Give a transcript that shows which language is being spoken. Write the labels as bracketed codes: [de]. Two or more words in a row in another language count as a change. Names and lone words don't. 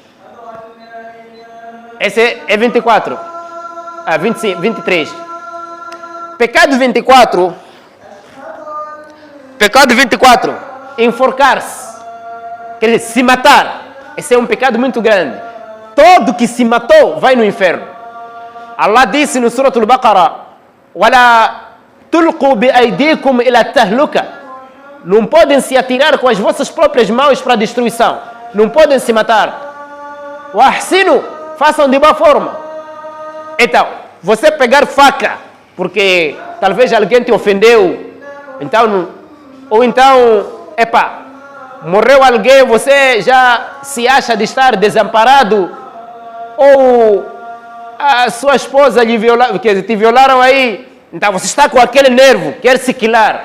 [pt] Esse é 24. 25, 23. Pecado 24. Pecado 24. Enforcar-se. Quer dizer, se matar. Esse é um pecado muito grande. Todo que se matou vai no inferno. Allah disse no Surah Al-Baqarah: [ar] وَلَا تُلْقُوا بِأَيْدِيكُمْ إِلَى التَّهْلُكَةِ. [pt] Não podem se atirar com as vossas próprias mãos para a destruição. Não podem se matar. وَأَحْسِنُوا. Façam de boa forma. Então, você pegar faca, porque talvez alguém te ofendeu, então, ou então, morreu alguém, você já se acha de estar desamparado, ou a sua esposa te violaram aí, então você está com aquele nervo, quer se quilar.